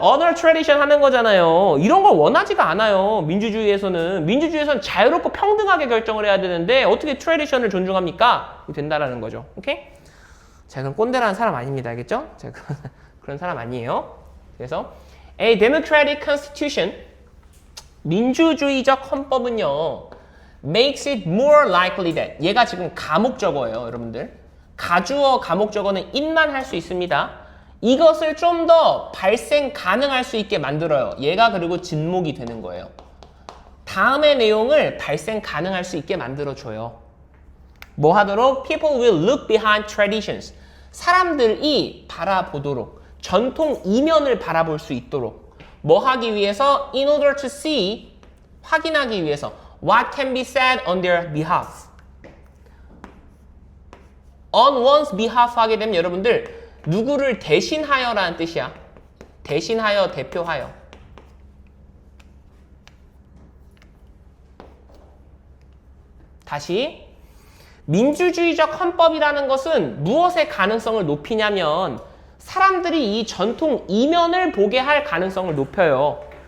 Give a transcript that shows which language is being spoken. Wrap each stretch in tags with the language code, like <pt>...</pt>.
<ko>honor tradition 하는 거잖아요. 이런 걸 원하지가 않아요. 민주주의에서는 자유롭고 평등하게 결정을 해야 되는데 어떻게 tradition을 존중합니까? 된다라는 거죠. 오케이? 제가 그럼 꼰대라는 사람 아닙니다. 알겠죠? 제가 그런 사람 아니에요. 그래서</ko> <en>A democratic constitution,</en> <ko>민주주의적 헌법은요,</ko> <en>makes it more likely that,</en> <ko>얘가 지금 가목적어예요, 여러분들. 가주어, 가목적어는 it만 할 수 있습니다. 이것을 좀 더 발생 가능할 수 있게 만들어요. 얘가 그리고 진목이 되는 거예요. 다음의 내용을 발생 가능할 수 있게 만들어줘요. 뭐 하도록?</ko> <en>People will look behind traditions.</en> <ko>사람들이 바라보도록, 전통 이면을 바라볼 수 있도록 뭐 하기 위해서?</ko> <en>In order to see,</en> <ko>확인하기 위해서</ko> <en>what can be said on their behalf. On one's behalf</en> <ko>하게 되면 여러분들 누구를 대신하여라는 뜻이야. 대신하여, 대표하여. 다시 민주주의적 헌법이라는 것은 무엇의 가능성을 높이냐면 사람들이 이 전통 이면을 보게 할 가능성을 높여요.</ko>